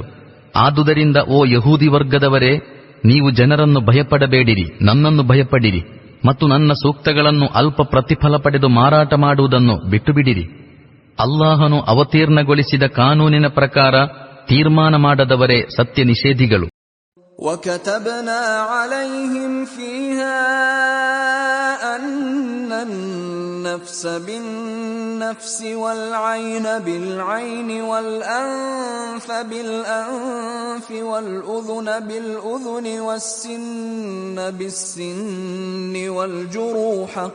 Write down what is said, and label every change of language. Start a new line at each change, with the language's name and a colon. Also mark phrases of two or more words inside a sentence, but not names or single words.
Kannada: ಆದುದರಿಂದ ಓ ಯಹೂದಿ ವರ್ಗದವರೇ, ನೀವು ಜನರನ್ನು ಭಯಪಡಬೇಡಿರಿ, ನನ್ನನ್ನು ಭಯಪಡಿರಿ ಮತ್ತು ನನ್ನ ಸೂಕ್ತಗಳನ್ನು ಅಲ್ಪ ಪ್ರತಿಫಲ ಪಡೆದು ಮಾರಾಟ ಮಾಡುವುದನ್ನು ಬಿಟ್ಟುಬಿಡಿರಿ. ಅಲ್ಲಾಹನು ಅವತೀರ್ಣಗೊಳಿಸಿದ ಕಾನೂನಿನ ಪ್ರಕಾರ ತೀರ್ಮಾನ ಮಾಡದವರೇ ಸತ್ಯ ನಿಷೇಧಿಗಳು.
Arabic: وَكَتَبْنَا عَلَيْهِمْ فِيهَا أَنَّ النَّفْسَ بِالنَّفْسِ وَالْعَيْنَ بِالْعَيْنِ وَالْأَنفَ بِالْأَنفِ وَالْأُذُنَ بِالْأُذُنِ وَالسِّنَّ بِالسِّنِّ وَالْجُرُوحَ